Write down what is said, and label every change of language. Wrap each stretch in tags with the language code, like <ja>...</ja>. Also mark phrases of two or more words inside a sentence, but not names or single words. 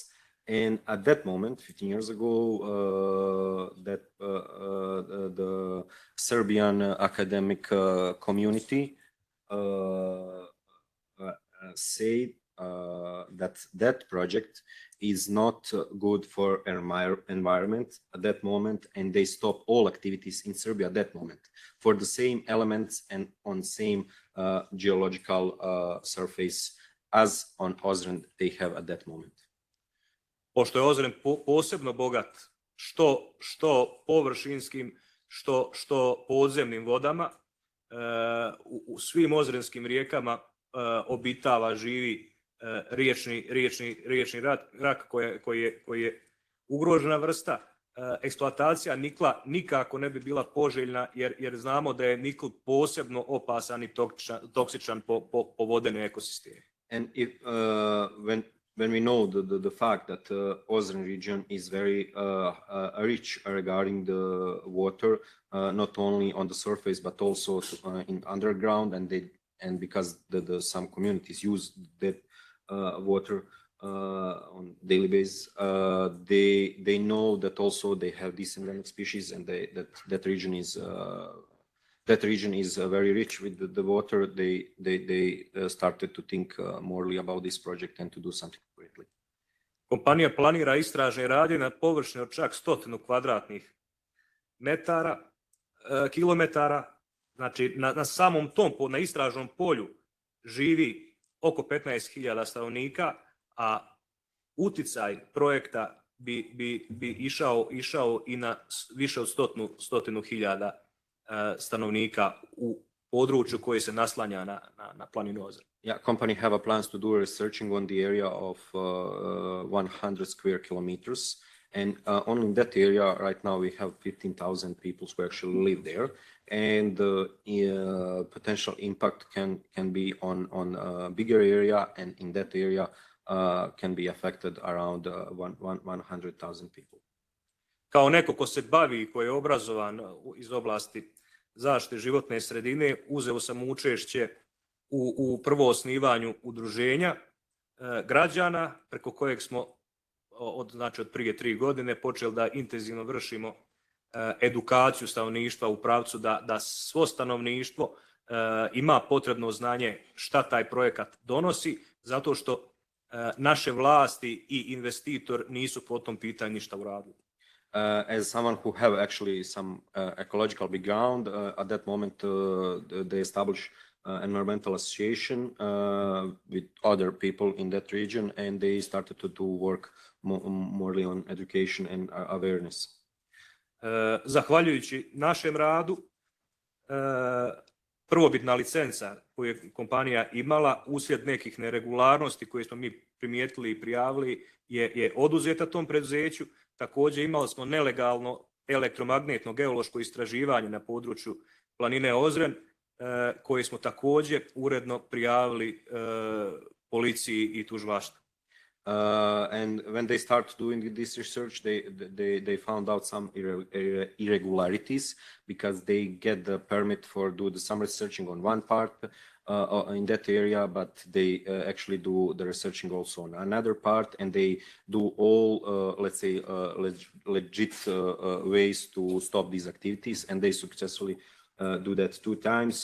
<en>And at that moment, 15 years ago, the Serbian academic community said that project is not good for environment at that moment, and they stop all activities in Serbia at that moment for the same elements and on same geological surface as on Ozren they have at that moment.</en> <bs>Pošto je Ozren posebno bogat što površinskim, što podzemnim vodama, u svim ozrenskim rijekama obitava, živi riječni rak koji je ugrožena vrsta. Eksploatacija nikla nikako ne bi bila poželjna jer znamo da je nikl posebno opasan i toksičan po vodene ekosisteme.</bs> <en>And when we know the fact that Ozren region is very rich regarding the water, not only on the surface but also in underground, and because some communities use that water on daily basis, they know that also they have these endemic species, and that region is very rich with the water. They started to think morely about this project and to do something correctly.</en> <bs>Kompanija planira istražne radnje na površini od čak 100 kvadratnih kilometara. Znači na samom tom, na istražnom polju živi oko 15.000 stanovnika, a uticaj projekta bi išao i na više od 100.000 stanovnika u području koje se naslanja na planinu Ozren.</bs> <en>Yeah, company have a plans to do researching on the area of 100 square kilometers, and only in that area right now we have 15,000 people who actually live there, and the potential impact can be on a bigger area, and in that area can be affected around 100,000 people.</en> <bs>Kao neko ko se bavi i ko je obrazovan iz oblasti zaštite životne sredine, uzeo sam učešće u prvo osnivanju udruženja građana preko kojeg smo od prije 3 godine počeli da intenzivno vršimo edukaciju stanovništva u pravcu da svo stanovništvo ima potrebno znanje šta taj projekat donosi, zato što naše vlasti i investitor nisu po tom pitanju ništa uradili.</bs> <en>As someone who have actually some ecological background, at that moment they established environmental association with other people in that region, and they started to do work morely on education and awareness.</en> <bs>Zahvaljujući našem radu, prvobitna licenca koju je kompanija imala uslijed nekih neregularnosti koje smo mi primijetili i prijavili je oduzeta tom preduzeću. Također imali smo nelegalno elektromagnetno geološko istraživanje na području planine Ozren, koje smo također uredno prijavili policiji i tužilaštvu.</bs> <en>And when they start doing this research, they found out some irregularities, because they get the permit for do some researching on one part in that area, but they actually do the researching also on another part, and they do all, let's say, legit ways to stop these activities, and they successfully do that 2 times.</en>